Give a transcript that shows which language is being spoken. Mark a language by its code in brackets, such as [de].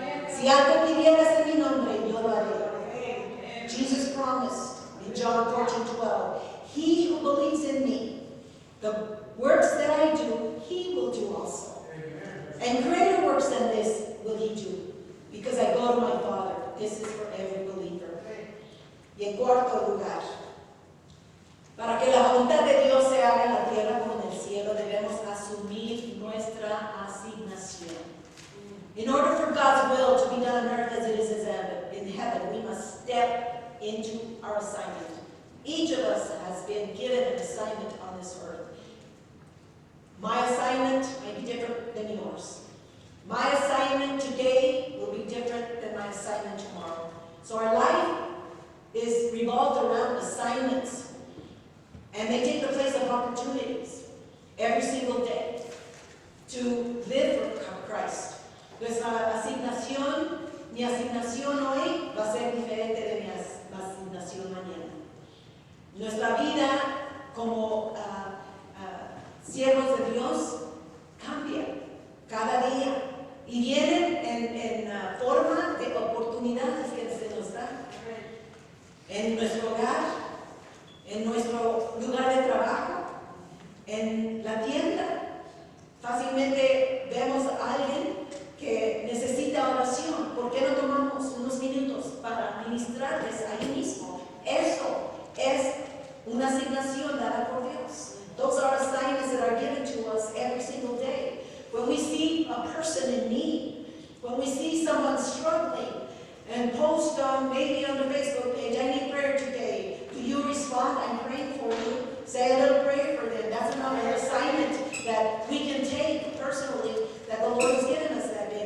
[es] Si algo pidieras en mi nombre, yo lo haré. [en] Jesus promised in John 14:12, he who believes in me, the works that I do, he will do also. And greater works than this will he do, because I go to my Father. This is for every believer. [es] Y en cuarto lugar, para que la voluntad de Dios se haga en la tierra como en el cielo, debemos asumir nuestra asignación. [en] In order for God's will to be done on earth as it is in heaven, we must step into our assignment. Each of us has been given an assignment on this earth. My assignment may be different than yours. My assignment today will be different than my assignment tomorrow. So our life is revolved around assignments, and they take the place of opportunities every single day to live for Christ. [es] Nuestra asignación, mi asignación hoy va a ser diferente de mi asignación mañana. Nuestra vida como siervos de Dios cambia cada día y vienen en forma de oportunidades que se nos dan en nuestro hogar, en nuestro lugar de trabajo, en la tienda. Fácilmente vemos a alguien que necesita oración. ¿Por qué no tomamos unos minutos para ministrarles ahí mismo? Eso es una asignación dada por Dios. [en] Those are assignments that are given to us every single day. When we see a person in need, when we see someone struggling, and post maybe on the Facebook page, I need prayer today. Do you respond? I'm praying for you. Say a little prayer for them. That's another assignment that we can take personally that the Lord has given us that day.